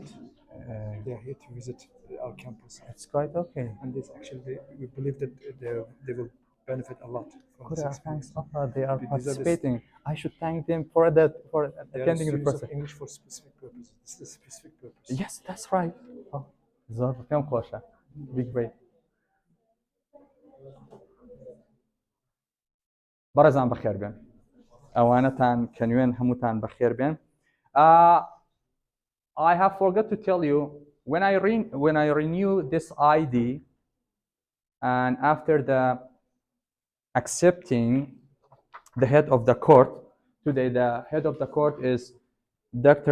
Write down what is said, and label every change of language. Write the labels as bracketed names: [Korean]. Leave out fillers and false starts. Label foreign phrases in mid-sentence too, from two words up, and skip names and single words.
[English] They're here to visit our campus. It's quite okay. And this actually, we believe that they will benefit a lot from Good, this experience. thanks. They are These are the- participating. I should thank them for that, for They are attending the students of process. English for specific purpose. This is a specific purpose. Yes, that's right. [Central Kurdish] Oh, زۆر پێم خۆشە. [English] Big way. [Central Kurdish] بەڕێزان بەخێر بێن. ئەوانەتان کە نوێن هەمووتان بەخێر بێن. [English] I have forgot to tell you when I renew this ID and after the accepting the head of the court, today the head of the court is Dr.